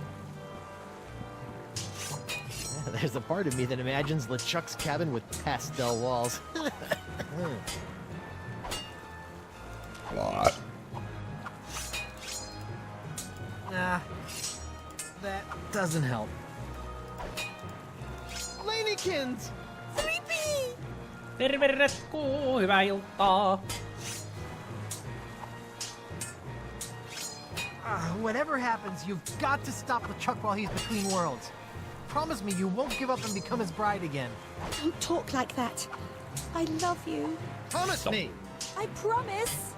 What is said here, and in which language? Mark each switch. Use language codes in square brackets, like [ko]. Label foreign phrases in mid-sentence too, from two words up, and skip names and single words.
[en] There's a part of me that imagines LeChuck's cabin with pastel walls. What? Nah, that doesn't help. Lanykins! Sleepy! [fi] Terveretku, hyvää iltaa. [en] Whatever happens, you've got to stop LeChuck while he's between worlds. Promise me you won't give up and become his bride again. Don't talk like that. I love you. Promise me! I promise.